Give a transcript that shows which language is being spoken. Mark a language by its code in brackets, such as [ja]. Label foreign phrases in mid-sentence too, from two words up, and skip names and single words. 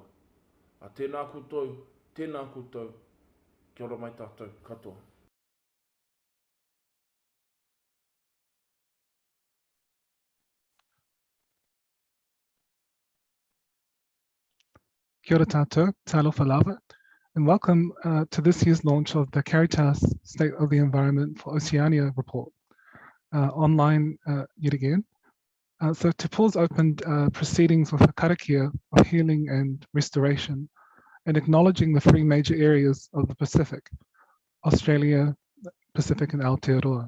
[mi] A tēnā koutou, kia ora mai tātou katoa. Kia ora tātou, [sm] talofa lava, [en] and welcome to this year's launch of the Caritas State of the Environment for Oceania report, online yet again. So Te Pō's opened proceedings with a karakia of healing and restoration, and acknowledging the three major areas of the Pacific, Australia, Pacific and Aotearoa.